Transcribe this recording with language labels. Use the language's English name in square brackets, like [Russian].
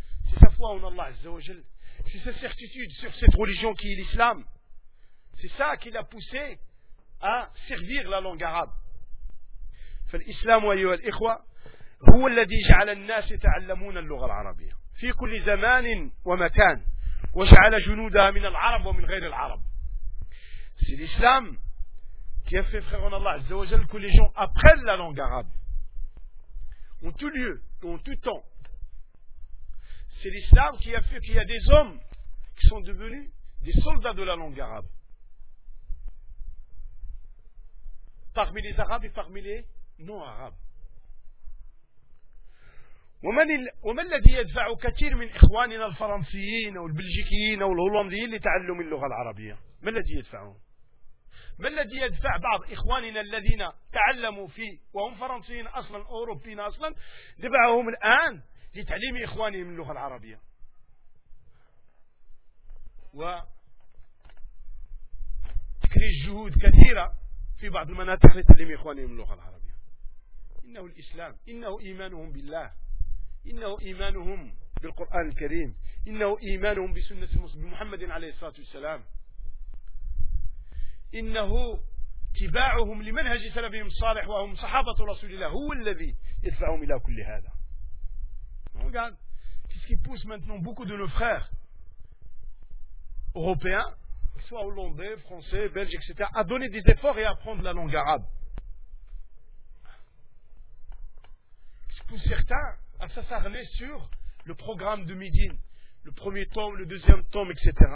[French] C'est sa foi en Allah Azza wa Jal. C'est sa certitude sur cette religion qui est l'islam. C'est ça qui l'a poussé à servir la langue arabe. [Arabic] فالإسلام أيها الإخوة هو الذي جعل الناس يتعلمون اللغة العربية في كل زمان ومكان وجعل جنودها من العرب ومن غير العرب. [French] C'est l'islam qui a fait, frère en Allah Azza wa Jal, que les gens apprennent la langue arabe en tout lieu et en tout temps. C'est l'islam qui a fait qu'il y a des hommes qui sont devenus des soldats de la langue arabe. Parmi les arabes et parmi les non-arabes. [Arabic] ومن الذي يدفع كثير من إخواننا الفرنسيين أو البلجيكيين أو الهولنديين لتعلم اللغة العربية؟ ما الذي يدفعهم؟ ما الذي يدفع بعض إخواننا الذين تعلموا في وهم فرنسيين أصلا أوروبيين أصلا دفعهم الآن لتعليم إخواني من اللغة العربية؟ وتكريس جهود كثيرة في بعض المناطق لتعليم إخواني من اللغة العربية. إنه الإسلام، إنه إيمانهم بالله، إنه إيمانهم بالقرآن الكريم، إنه إيمانهم بسنة محمد عليه الصلاة والسلام، إنه تباعهم لمنهج سلفهم الصالح وهم صحابة رسول الله، هو الذي يدفعهم إلى كل هذا. [French] Regarde ce qui pousse maintenant beaucoup de nos frères européens, qu'ils soient hollandais, français, belges, etc., à donner des efforts et à apprendre la langue arabe. Qu'est-ce qui pousse certains à s'acharner sur le programme de Médine, le premier tome, le deuxième tome, etc.